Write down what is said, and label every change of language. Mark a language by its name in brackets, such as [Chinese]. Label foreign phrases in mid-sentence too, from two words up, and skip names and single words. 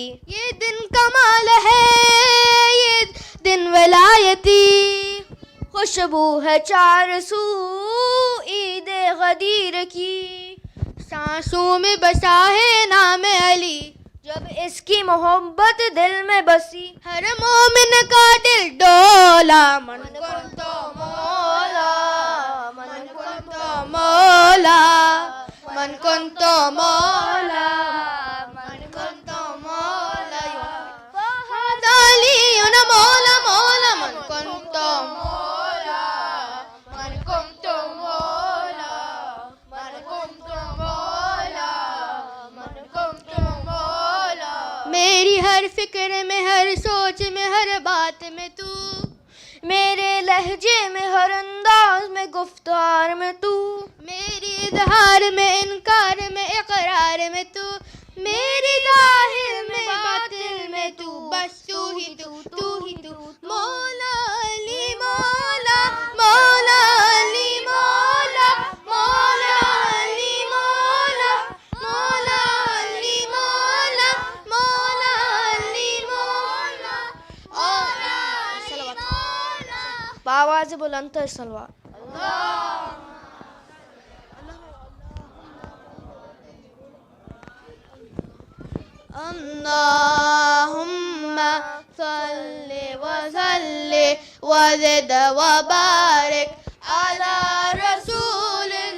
[Urdu] یہ دن کمال ہے یہ دن ولایتی خوشبو ہے چار سو عید غدیر کی سانسوں میں بسا ہے نام علی جب اس کی محبت دل میں بسی ہر مومن کا دل ڈولا [Arabic] من کنت مولا من کنت مولا من کنت مولا من کنت مولا فهذا علی مولا مولا من کنت مولا من کنت مولا من کنت مولا من کنت مولا [Urdu] میری ہر فکر میں ہر سوچ میں ہر بات میں تو میرے لہجے میں ہر انداز میں گفتار میں تو میری اظہار میں انکار میں اقرار میں تو میری ظاہر میں باطل میں تو بس تو ہی تو مولا علی مولا مولا علی مولا مولا علی مولا مولا علی مولا مولا علی مولا باآواز بلند صلوات [Arabic] اللهم صل وسلم وزد وبارك على رسول